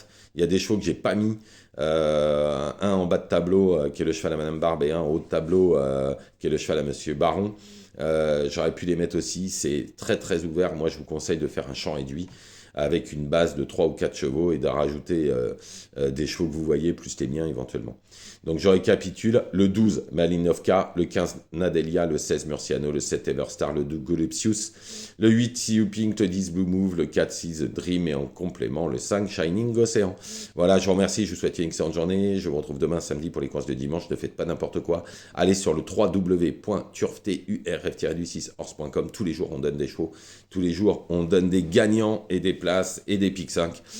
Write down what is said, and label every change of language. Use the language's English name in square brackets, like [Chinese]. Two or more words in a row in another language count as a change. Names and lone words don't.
[French] Il y a des chevaux que j'ai pas mis. Un en bas de tableau qui est le cheval à Madame Barbe et un en haut de tableau qui est le cheval à Monsieur Baron. J'aurais pu les mettre aussi. C'est très très ouvert. Moi, je vous conseille de faire un champ réduit avec une base de 3 ou 4 chevaux et de rajouter des chevaux que vous voyez, plus les miens éventuellement. Donc je récapitule, le 12 Malinovka, le 15 Nadelia, le 16 Murciano, le 7 Everstar, le 2 Golupsius, le 8 See You Pink, le 10 Blue Move, le 4 See The Dream et en complément le 5 Shining Ocean. Voilà, je vous remercie, je vous souhaite une excellente journée, je vous retrouve demain samedi pour les courses de dimanche, ne faites pas n'importe quoi, allez sur le www.turf-du6horse.com, tous les jours on donne des chevaux, tous les jours on donne des gagnants et des places et des pics 5.